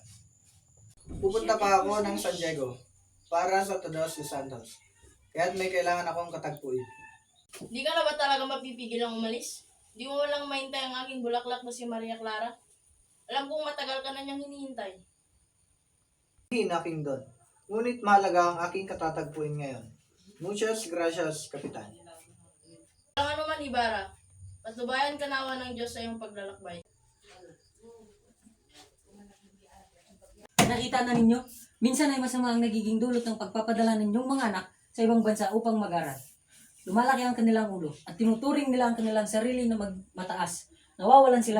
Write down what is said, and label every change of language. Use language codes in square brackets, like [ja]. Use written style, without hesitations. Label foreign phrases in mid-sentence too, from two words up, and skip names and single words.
[tl] Pupunta pa ako ng San Diego para sa Todos de Santos, kaya't may kailangan akong katagpuin. Di ka na ba talaga mapipigil ang umalis? Di mo walang mahintay ang aking bulaklak na si Maria Clara? Alam kong matagal ka na niyang hinihintay. Hindi aking Don, ngunit mahalaga ang aking katatagpuin ngayon. [es] Muchas gracias, [tl] Kapitan. Ang ano man, Ibarra, patubayan ka nawa ng Diyos sa iyong paglalakbay. Nakita na ninyo, minsan ay masama ang nagiging dulot ng pagpapadala ninyong mga anak sa ibang bansa upang mag-aral. Lumalaki ang kanilang ulo at tinuturing nila ang kanilang sarili na mataas.